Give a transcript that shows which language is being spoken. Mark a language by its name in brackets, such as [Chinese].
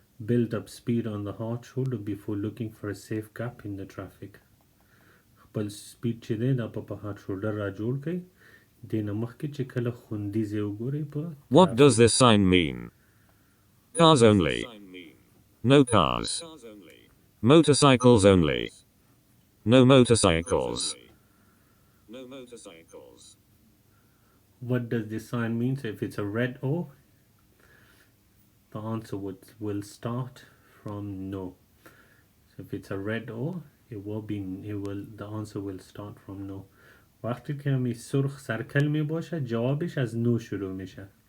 [English] Build up speed on the hard shoulder before looking for a safe gap in the traffic. [Pashto] خپل سپید چې دی دا په هارد شولډر را جوړ کړئ دې نه مخکې چې کله خوندي ځای وګورئ په [English] What does this sign mean? Cars only. No cars. Motorcycles only. No motorcycles. No motorcycles. What does this sign mean? So if it's a red O, the answer will start from no. So if it's a red O, the answer will start from no. [Persian] وقتی که همی سرخ سرکل می باشه جوابش از نو شروع میشه.